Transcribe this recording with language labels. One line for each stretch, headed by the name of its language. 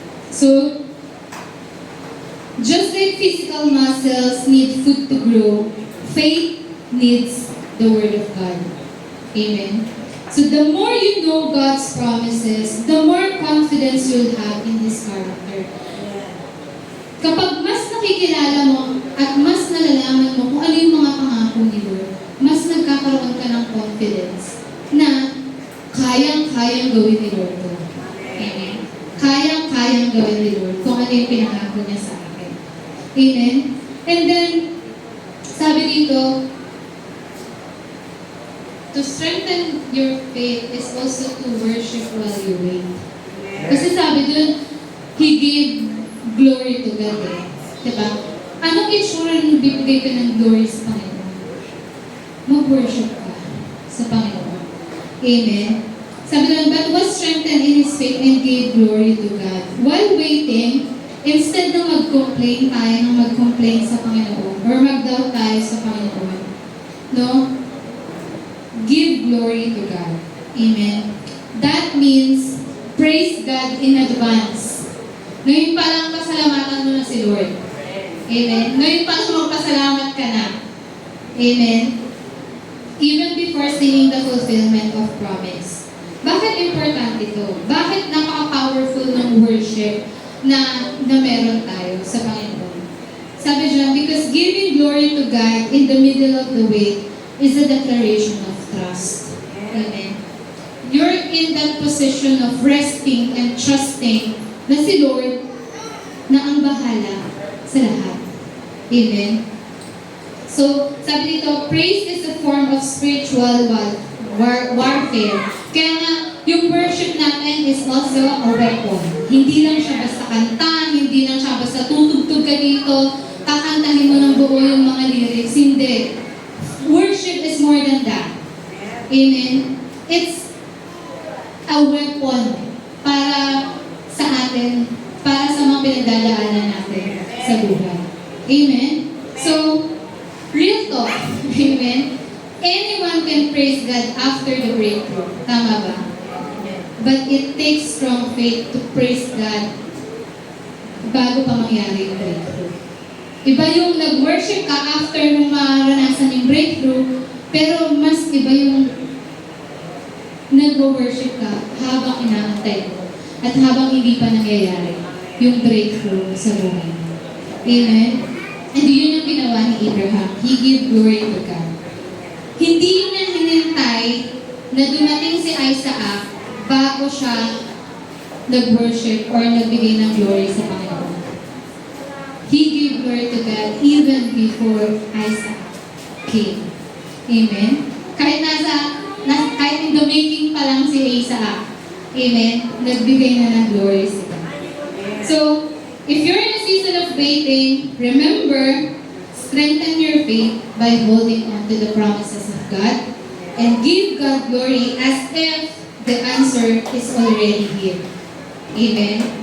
English: So, just like physical muscles need food to grow, faith needs the Word of God. Amen? So the more you know God's promises, the more confidence you'll have in His character.
Filipino: Kapag mas nakikilala mo at mas nalalaman mo kung ano yung mga pangako ni Lord, mas nagkakaroon ka ng confidence na kayang-kayang gawin ni Lord to. Amen? Kayang-kayang gawin ni Lord kung ano yung pinangako niya sa akin. Amen?
English: And then,
Filipino: sabi dito,
English: to strengthen your faith is also to worship while you wait.
Filipino: Kasi sabi dun,
English: He gave glory to God
Filipino: eh. Diba? Anong itsura nagbibigay ka ng glory sa Panginoon. Mag-worship ka sa Panginoon. Amen? Sabi naman,
English: but was strengthened in his faith and gave glory to God. While waiting,
Filipino: instead na mag-complain tayo ng mag-complain sa Panginoon or mag-doubt tayo sa Panginoon, no?
English: Give glory to God. Amen? That means, praise God in advance.
Filipino: Ngayon pa lang pasalamatan mo na si Lord. Amen? Ngayon pa lang magpasalamat ka na. Amen?
English: Even before seeing the fulfillment of promise.
Filipino: Bakit importante ito? Bakit napaka-powerful ng worship na meron tayo sa Panginoon? Sabi dyan,
English: because giving glory to God in the middle of the wait is a declaration of trust. Amen. You're in that position of resting and trusting
Filipino: na si Lord na ang bahala sa lahat.
English: Amen. So,
Filipino: sabi dito,
English: praise is a form of spiritual warfare.
Filipino: Kaya nga, yung
English: worship
Filipino: natin
English: is also a weapon.
Filipino: Hindi lang siya basta kanta, hindi lang siya basta tutugtog ka dito, kakantahin mo ng buo yung mga lyrics. Hindi.
English: Worship is more than that. Amen? It's a weapon
Filipino: para sa atin, para sa mga pinagdadaanan natin sa buhay.
English: Amen? So, real talk. Amen? Anyone can praise God after the breakthrough.
Filipino: Tama ba?
English: But it takes strong faith to praise God
Filipino: bago pa mangyari yung
English: breakthrough.
Filipino: Iba yung nag-worship ka after nung maranasan yung breakthrough, pero mas iba yung nag-worship ka habang inaantay mo at habang hindi pa nangyayari yung breakthrough sa buhay mo. Amen?
English: And
Filipino: yun yung ginawa ni Abraham.
English: He gave glory to God.
Filipino: Hindi yun na hinintay na dumating si Isaac bago siya nag-worship or nagbigay ng glory sa Panginoon.
English: He gave glory to God even before Isaac came. Amen?
Filipino: Kahit kahit
English: in the making
Filipino: pa lang si Isaac, amen, nagbigay na ng glory sa God.
English: So, if you're in a season of waiting, remember, strengthen your faith by holding on to the promises of God and give God glory as if the answer is already here. Amen?